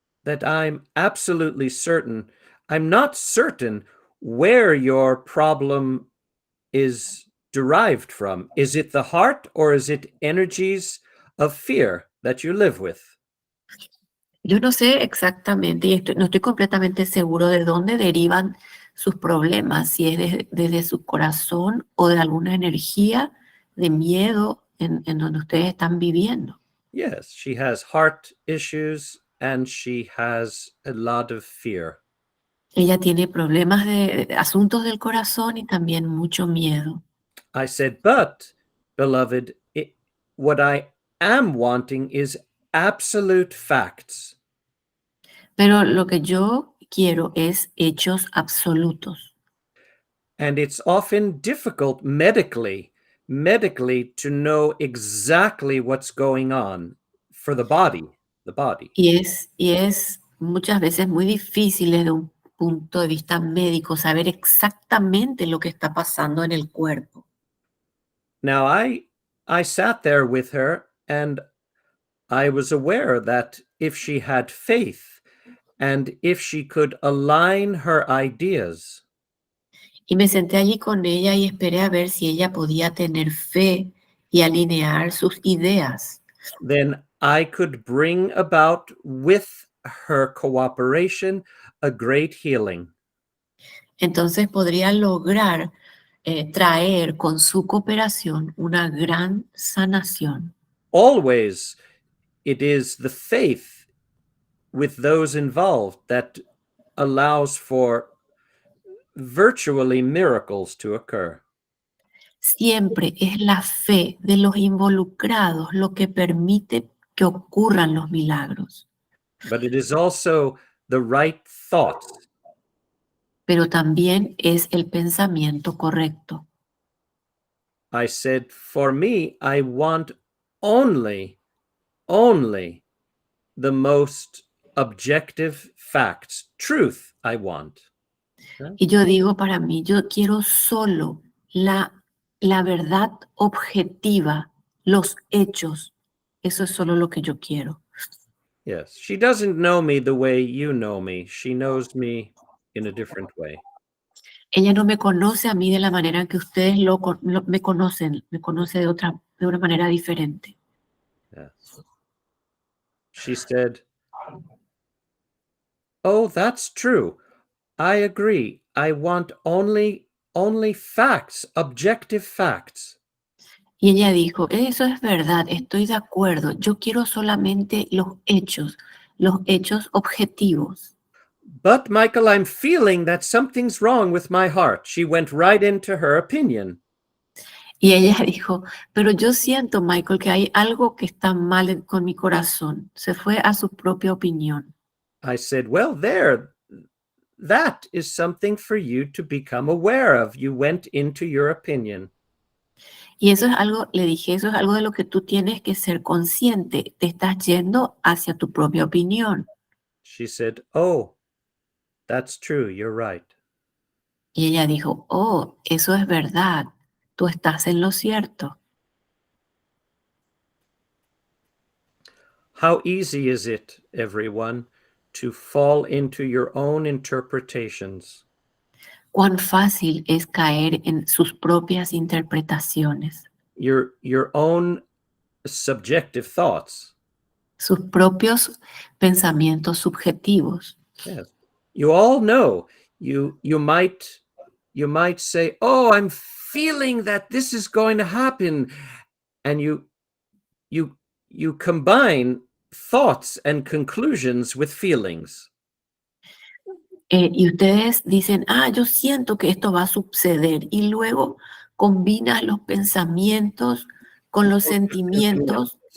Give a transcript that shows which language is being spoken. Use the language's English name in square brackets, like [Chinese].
[English] that I'm absolutely certain. I'm not certain where your problem is derived from. Is it the heart or is it energies of fear that you live with? [Spanish] Yo no sé exactamente y no estoy completamente seguro de dónde derivan sus problemas, si es desde su corazón o de alguna energía de miedo en donde ustedes están viviendo. [English] Yes, she has heart issues and she has a lot of fear. [Spanish] Ella tiene problemas de asuntos del corazón y también mucho miedo. [English] I said, but, beloved, what I am wanting is absolute facts. [Spanish] Pero lo que yo quiero es hechos absolutos. [English] And it's often difficult medically to know exactly what's going on for the body, the body. [Spanish] Y es muchas veces muy difícil desde un punto de vista médico saber exactamente lo que está pasando en el cuerpo. [English] Now I sat there with her and I was aware that if she had faith and if she could align her ideas, [Spanish] Y me senté allí con ella y esperé a ver si ella podía tener fe y alinear sus ideas. [English] then I could bring about with her cooperation a great healing. [Spanish] Entonces podría lograr traer con su cooperación una gran sanación. [English] Always it is the faith with those involved that allows for virtually miracles to occur. [Spanish] Siempre es la fe de los involucrados lo que permite que ocurran los milagros. [English] But it is also the right thoughts. [Spanish] Pero también es el pensamiento correcto. [English] I said, for me, I want only the most objective facts. Truth, I want. [Spanish] Y yo digo para mí, yo quiero solo la verdad objetiva, los hechos. Eso es solo lo que yo quiero. [English] Yes. She doesn't know me the way you know me. She knows me in a different way. [Spanish] Ella no me conoce a mí de la manera en que ustedes me conocen, me conoce de una manera diferente. [English] Yes. She said, oh, that's true. I agree. I want only facts, objective facts. [Spanish] Y ella dijo, eso es verdad, estoy de acuerdo, yo quiero solamente los hechos objetivos. [English] But Michael, I'm feeling that something's wrong with my heart. She went right into her opinion. [Spanish] Y ella dijo, pero yo siento, Michael, que hay algo que está mal con mi corazón. Se fue a su propia opinión. [English] I said, well, that is something for you to become aware of. You went into your opinion. [Spanish] Y eso es algo, le dije, eso es algo de lo que tú tienes que ser consciente. Te estás yendo hacia tu propia opinión. [English] She said, oh, that's true. You're right. [Spanish] Y ella dijo, oh, eso es verdad. Tú estás en lo cierto. [English] How easy is it, everyone, to fall into your own interpretations? [Spanish] Cuán fácil es caer en sus propias interpretaciones, [English] Your own subjective thoughts. [Spanish] sus propios pensamientos subjetivos. [English] Yes. You all know. You might say, "Oh, I'm feeling that this is going to happen." And you combine thoughts and conclusions with feelings. [Spanish] Y ustedes dicen, yo siento que esto va a suceder. Y luego combinas los pensamientos con los sentimientos